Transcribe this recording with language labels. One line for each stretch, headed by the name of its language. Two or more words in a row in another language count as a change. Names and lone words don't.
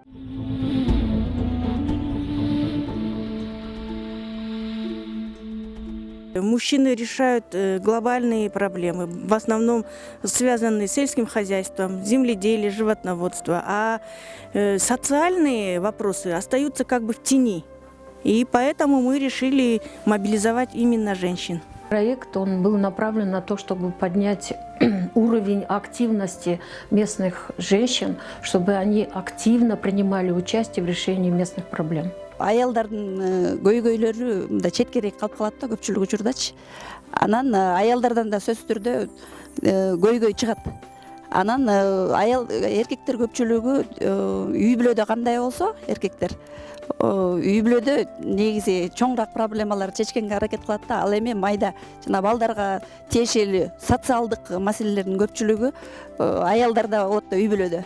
Russian: Мужчины решают глобальные проблемы, в основном связанные с сельским хозяйством, земледелием, животноводством, а социальные вопросы остаются как бы в тени. И поэтому мы решили мобилизовать именно женщин. Проект он был направлен на то, чтобы поднять уровень активности местных женщин, чтобы они активно принимали участие в решении местных проблем.
Kyrgyz: Аялдардын көйгөйлөрү мындай четкерээк калып калат да көпчүлүк учурдачы. Анан аялдардан да сөзсүз түрдө көйгөй чыгат. Анан эркектер көпчүлүгү үй бүлөдө кандай болсо эркектер үй бүлөдө негизи чоңураак проблемаларды чечкенге аракет кылат да, ал эми майда жана балдарга тиешелүү социалдык маселелердин көпчүлүгү аялдарда болот да үй бүлөдө.